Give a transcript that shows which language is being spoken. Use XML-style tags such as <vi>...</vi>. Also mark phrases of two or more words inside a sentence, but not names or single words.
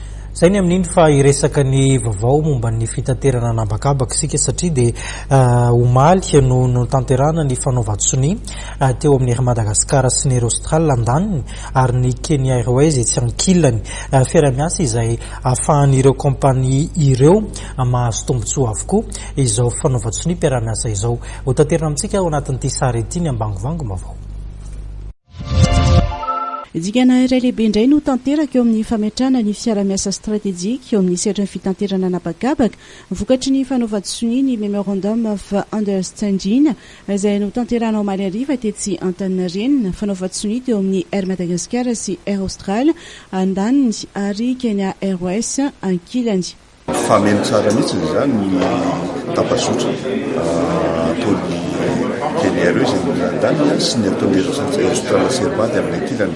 <mg>Zay ny amin'iny fa iresaka ny vaovao momba ny fitaterana anabakabaka sika satria dia omaly no tanterana ny fanaovan-tsony teo amin'ny Air Madagasikara sy ny Air Austral andaniny ary ny Kenya Airways tsy ankilany fiaramiasa izay ahafahan'ireo kompania ireo mahazo tombotsoa avokoa izao fanaovan-tsony mpiaramiasa izao. Ho tanterana amintsika ao anatin'ity sary ity ny ambangovango mavao. Dikana iray lehibe indray no tanteraka eo amin'ny fametrahana ny fiara-miasa stratégique eo amin'ny sehatra ny fitanterana anabakabaka vokatry ny fanaovan-tsony ny</mg> <en>memorandum of understanding</en> <mg>izay no tanterana ao Malariva tetsy Antaninarenina fanaovan-tsony teo amin'ny Air Madagascar sy Air Austral andaniny ary Kenya Airways ankilany. Fameno tsara mihitsy izany ny tapasotra ataony Kenya Airways andaniny sy ny ataony Austral sy Airbus amin'ny ankilany.</mg>